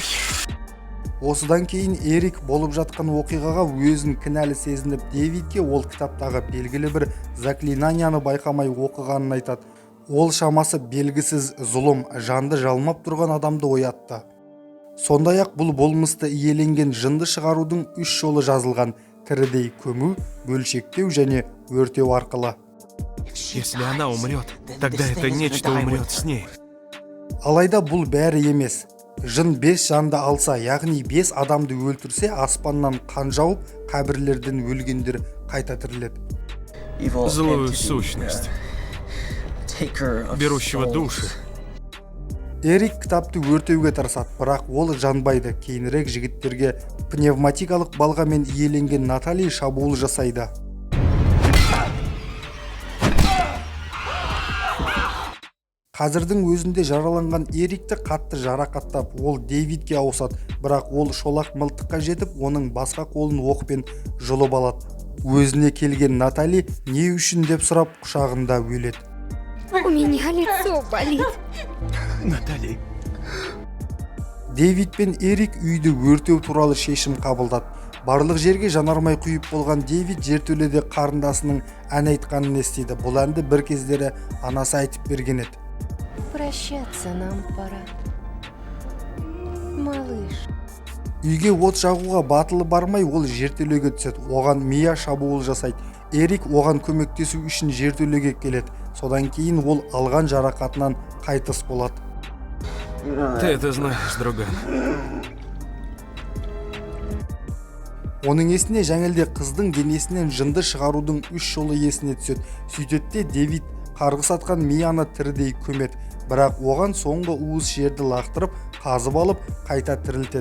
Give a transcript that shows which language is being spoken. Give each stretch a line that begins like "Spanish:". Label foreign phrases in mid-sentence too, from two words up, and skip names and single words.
Kazakh: Осыдан кейін Эрик болып жатқан оқиғаға өзін кінәлі сезініп, Дэвидке ол кітаптағы белгілі бір заклинанияны байқамай оқығанын айтады. Ол шамасы белгісіз зұлым, жанды жалмап тұрған адамды оятты. Сондай-ақ бұл болмысты иеленген жынды шығарудың 3 жолы жазылған: тірідей көму, бөлшектеу және өртеу арқылы.
Russian: Если она умрет, тогда это нечто умрет с ней.
Kazakh: Алайда бұл бәрі емес. Жын 5 жанды алса, яғни 5 адамды өлтірсе, аспаннан қан жауып, қабірлерден өлгендер қайта тіріледі.
Russian: Злую сущность, берущего души.
Kazakh: Эрик кітапты өртеуге тырысады, бірақ ол жанбайды. Кейінірек жігіттерге пневматикалық балғамен иеленген Натали шабуыл жасайды. Қазірдің өзінде жараланған Эрикті қатты жарақаттап, ол Дэвидке ауысады, бірақ ол шолақ мылтыққа жетіп, оның басқа қолын оқпен жұлып алады. Өзіне келген Натали не үшін деп сұрап, құшағында өледі.
Russian: У меня лицо болит.
Kazakh: Натали. Дэвид пен Эрик үйді өртеу туралы шешім қабылдады. Барлық жерге жанармай құйып болған Дэвид жертөледе қарындасының ән айтқанын естиді. Бұл әнді бір кездері анасы айтып берген еді.
Russian: Прощаться нам пора. Малыш.
Kazakh: Үйге от жағуға батылы бармай, ол жертөлеге түседі. Оған Мия шабуыл жасайды. Эрик оған көмектесу үшін жертөлеге келеді. Содан кейін ол алған жарақатынан қайтыс болады.
Russian: Ты это знаешь, друган.
Kazakh: Оның есіне жаңелде қыздың денесінен жынды шығарудың 3 жолы есіне түседі. Сөйтетте Дэвид қарғыс атқан Мияны тірідей көмеді. Бірақ оған соңғы уыз жерді лақтырып, қазып алып, қайта тірілтеді.